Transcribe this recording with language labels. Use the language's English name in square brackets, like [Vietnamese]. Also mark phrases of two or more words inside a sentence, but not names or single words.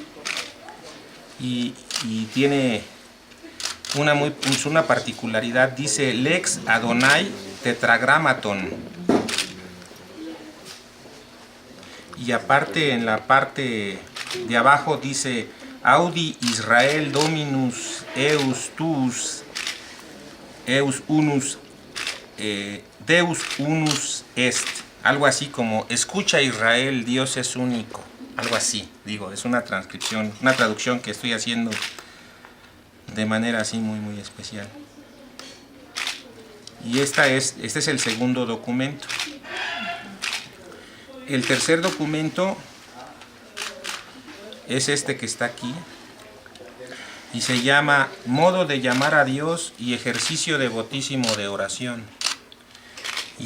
[Spanish] Y tiene una particularidad, dice [Latin] Lex Adonai Tetragrammaton. [Spanish] Y aparte, en la parte de abajo dice [Latin] Audi Israel Dominus Eus Tuus Eus Unus Deus Unus Est. [Spanish] Algo así como escucha Israel, Dios es único. Algo así, digo, es una transcripción, una traducción que estoy haciendo de manera así muy especial. Y este es el segundo documento. El tercer documento es este que está aquí y se llama Modo de llamar a Dios y ejercicio devotísimo de oración.